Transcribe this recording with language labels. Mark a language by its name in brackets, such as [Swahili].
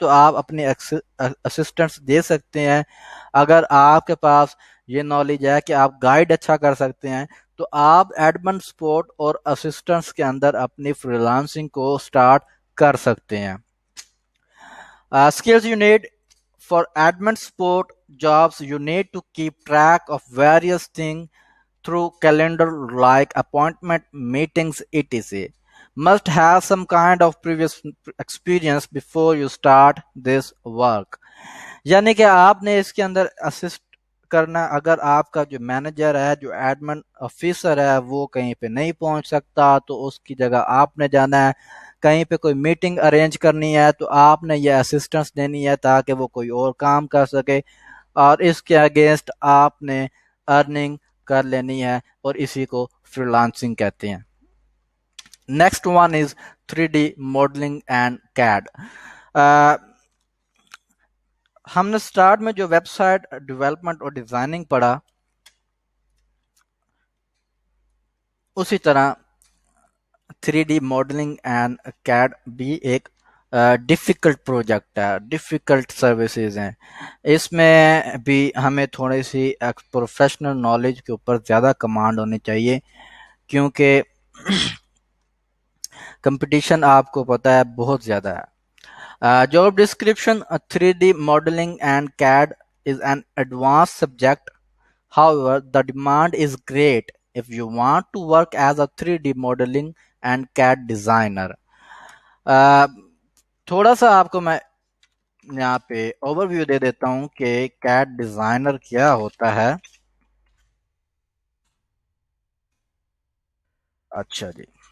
[Urdu] تو آپ اپنے اسسٹنٹس دے سکتے ہیں. اگر آپ کے پاس یہ نالج ہے کہ آپ گائیڈ اچھا کر سکتے ہیں تو آپ ایڈمن سپورٹ اور اسسٹنٹس کے اندر اپنی فریلانسنگ کو سٹارٹ کر سکتے ہیں. [English] Skills you need for admin support jobs: you need to keep track of various things through calendar like appointment, meetings, etc. Must have some kind of previous experience before you start this work. [Urdu] یعنی کہ آپ نے اس کے اندر assist کرنا. اگر آپ کا جو مینیجر ہے، جو ایڈمن آفیسر ہے، وہ کہیں پہ نہیں پہنچ سکتا تو اس کی جگہ آپ نے جانا ہے. کہیں پہ کوئی میٹنگ ارینج کرنی ہے تو آپ نے یہ اسسٹنس دینی ہے تاکہ وہ کوئی اور کام کر سکے اور اس کے اگینسٹ آپ نے ارننگ کر لینی ہے اور اسی کو فریلانسنگ کہتے ہیں. [English] Next one is 3D modelling and CAD. [Urdu] ہم نے سٹارٹ میں جو ویب سائٹ ڈیولپمنٹ اور ڈیزائننگ پڑھا اسی طرح 3D ماڈلنگ اینڈ CAD بھی ایک ڈیفیکلٹ پروجیکٹ ہے، ڈیفیکلٹ سروسز ہیں. اس میں بھی ہمیں تھوڑی سی پروفیشنل نالج کے اوپر زیادہ کمانڈ ہونی چاہیے کیونکہ کمپٹیشن آپ کو پتہ ہے بہت زیادہ ہے. [English] Job description: 3D modeling and CAD is an advanced subject. However, the demand is great if you want to work as a 3D modeling and CAD designer. [Urdu] تھوڑا سا آپ کو میں یہاں پہ اوور ویو دے دیتا ہوں کہ کیٹ ڈیزائنر کیا ہوتا ہے. اچھا جی.